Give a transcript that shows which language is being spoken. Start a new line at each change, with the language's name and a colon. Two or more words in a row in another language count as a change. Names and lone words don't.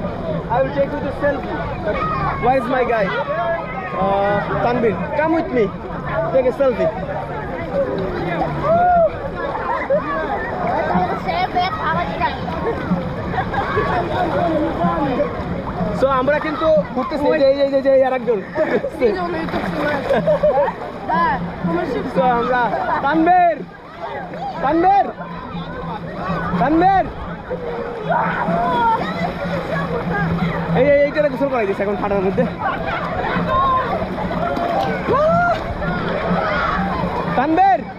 English: I will take you to selfie. But where is my guy? Tanvir, come with me. Take a selfie.
Bangla: So আমরা কিন্তু ঘুরতেছি এই আরেকজন
Russian: Видео на YouTube снимаешь. Да.
Bangla: So আমরা তানভীর এইটা গোসল করাই দিচ্ছে এখন ঠান্ডার মধ্যে তানভীর